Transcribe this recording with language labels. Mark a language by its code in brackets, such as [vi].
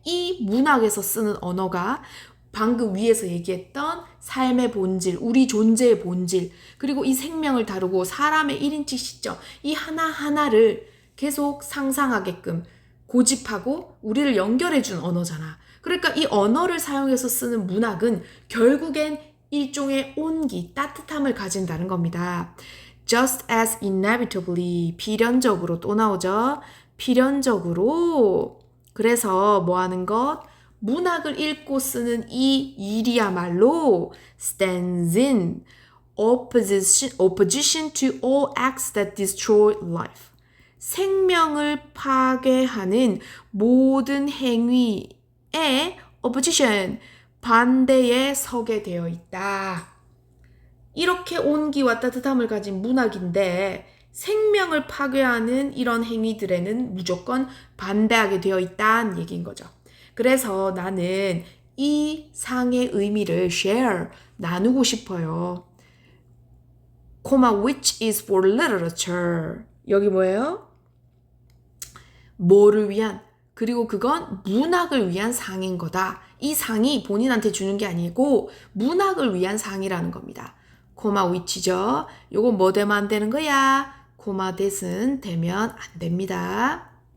[ko] 이 문학에서 쓰는 언어가 방금 위에서 얘기했던 삶의 본질, 우리 존재의 본질, 그리고 이 생명을 다루고 사람의 1인칭 시점, 이 하나하나를 계속 상상하게끔 고집하고 우리를 연결해준 언어잖아. 그러니까 이 언어를 사용해서 쓰는 문학은 결국엔 일종의 온기, 따뜻함을 가진다는 겁니다. [en] just as inevitably [ko] 필연적으로 또 나오죠. 필연적으로 그래서 뭐 하는 것? 문학을 읽고 쓰는 이 일이야말로 [en] stands in opposition to all acts that destroy life. [ko] 생명을 파괴하는 모든 행위에 opposition, 반대에 서게 되어 있다. 이렇게 온기와 따뜻함을 가진 문학인데 생명을 파괴하는 이런 행위들에는 무조건 반대하게 되어 있다는 얘기인 거죠. 그래서 나는 이 상의 의미를 share, 나누고 싶어요. [en] which is for literature. [ko] 여기 뭐예요? 뭐를 위한, 그리고 그건 문학을 위한 상인 거다. 이 상이 본인한테 주는 게 아니고 문학을 위한 상이라는 겁니다. which죠. 요거 뭐 되면 안 되는 거야? that은 되면 안 됩니다.